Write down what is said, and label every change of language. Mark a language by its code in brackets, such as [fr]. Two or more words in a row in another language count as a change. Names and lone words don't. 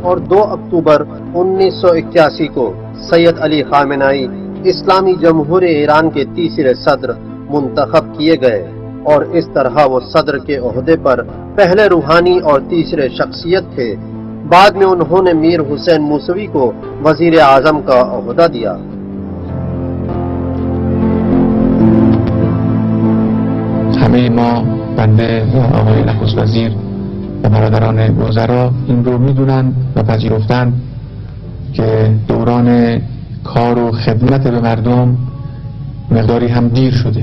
[ur] 2 اکتوبر 1981 کو سید علی خامنائی اسلامی جمہوریہ ایران کے تیسرے صدر منتخب کیے گئے اور اس طرح وہ صدر کے عہدے پر پہلے روحانی اور تیسرے شخصیت تھے۔ بعد میں انہوں نے میر حسین موسوی کو وزیر اعظم کا عہدہ دیا۔ [fa] همه ما بنده و آقای نخست وزیر و برادران وزرا این رو میدونن و پذیرفتن که دوران کار و خدمت به مردم مقداری هم دیر شده.